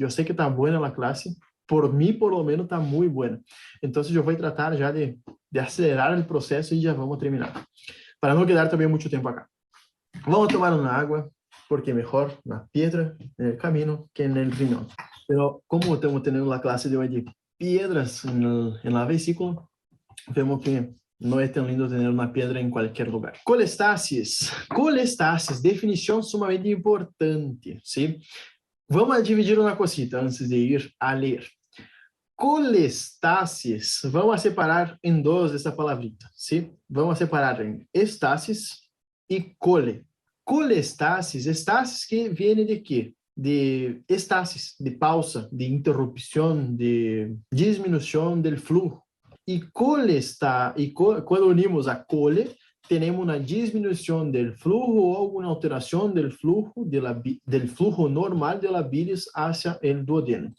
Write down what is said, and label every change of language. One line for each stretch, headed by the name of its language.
Portuguese: Eu sei que está boa a classe, por mim, por lo menos, está muito boa. Então, eu vou tratar já de acelerar o processo e já vamos terminar. Para não quedar também muito tempo acá. Vamos tomar uma água, porque melhor na pedra, no caminho, que no riñón.
Spanish: Pero como
Portuguese: estamos tendo a classe de hoje
Spanish: de piedras en la vesícula, vemos que no es tan lindo tener una piedra en cualquier lugar. Colestasis, definición sumamente importante, ¿sí? Vamos a dividir una cosita antes de ir a leer. Colestasis, vamos a separar en dos esta palabrita, ¿sí? Vamos a separar en estasis y cole. Colestasis, estasis que viene de quê?
Portuguese: De estasis, de pausa, de interrupção, de diminuição do fluxo. E quando unimos a cole, temos uma diminuição do fluxo ou alguma alteração do fluxo, do fluxo normal da bilis hacia o duodeno.